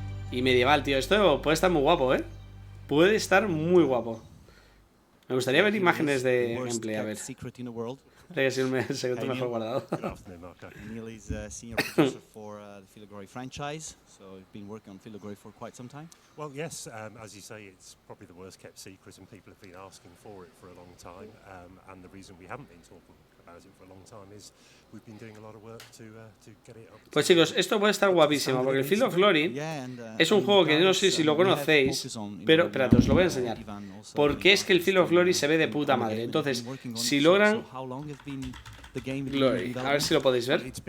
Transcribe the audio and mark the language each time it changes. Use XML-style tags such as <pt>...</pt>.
<es>Y medieval, tío, esto puede estar muy guapo, puede estar muy guapo. Me gustaría ver imágenes de gameplay, a ver. Tiene que ser el secreto mejor guardado.</es> <en>Neil is senior producer for the Field of Glory franchise, so he's been working on Field of Glory for quite some time. Well, yes, as you say, it's probably the worst kept secret, and people have been asking for it for a long time. And the reason we haven't been talking about it for a long time is we've been doing a lot of work to get it up.</en> <es>Pues chicos, esto puede estar guapísimo, porque el Field of Glory es un juego que no sé si lo conocéis, pero espérate, os lo voy a enseñar. Porque es que el Field of Glory se ve de puta madre. Entonces, si logran Glory, a ver si lo podéis ver.</es>